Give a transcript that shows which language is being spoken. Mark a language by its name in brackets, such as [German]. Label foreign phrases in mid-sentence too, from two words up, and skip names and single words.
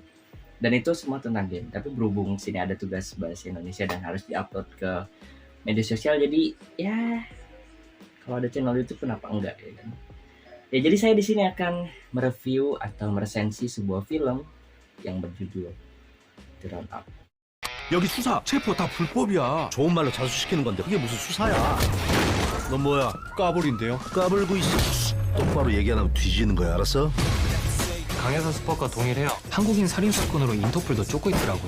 [Indonesian] Dan itu semua tentang game. Tapi berhubung sini ada tugas bahasa Indonesia dan harus diupload ke media sosial, jadi ya kalau ada channel YouTube kenapa enggak ya kan? Ya, jadi saya di sini akan mereview atau meresensi sebuah film yang berjudul The Roundup. [Korean] 여기 수사, 체포 다 불법이야. 좋은 말로 자수시키는 건데 그게 무슨 수사야? 넌 뭐야? 까불인데요. 까불고 있어. 똑바로 얘기 안 하고 뒤지는 거야, 알았어? 강혜사 스팟과 동일해요. 한국인 살인 사건으로 인터폴도 쫓고 있더라고요.